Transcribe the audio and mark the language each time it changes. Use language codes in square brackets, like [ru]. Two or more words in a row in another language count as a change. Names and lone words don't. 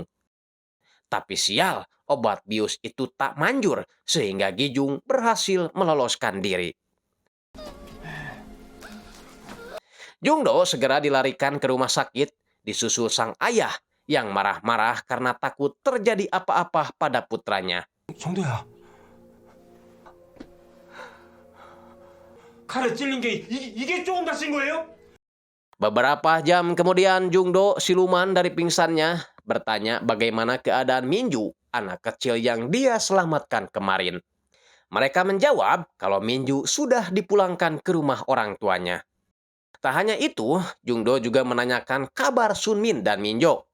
[id] Tapi sial, obat bius itu tak manjur sehingga Gijung berhasil meloloskan diri. Jungdo segera dilarikan ke rumah sakit, disusul sang ayah yang marah-marah karena takut terjadi apa-apa pada putranya. [ko] 정도야. 칼에 찔린 게 이게 조금 다친 거예요? [id] Beberapa jam kemudian Jungdo siluman dari pingsannya bertanya bagaimana keadaan Minju, anak kecil yang dia selamatkan kemarin. Mereka menjawab kalau Minju sudah dipulangkan ke rumah orang tuanya. Tak hanya itu, Jungdo juga menanyakan kabar Sunmin dan Minjo.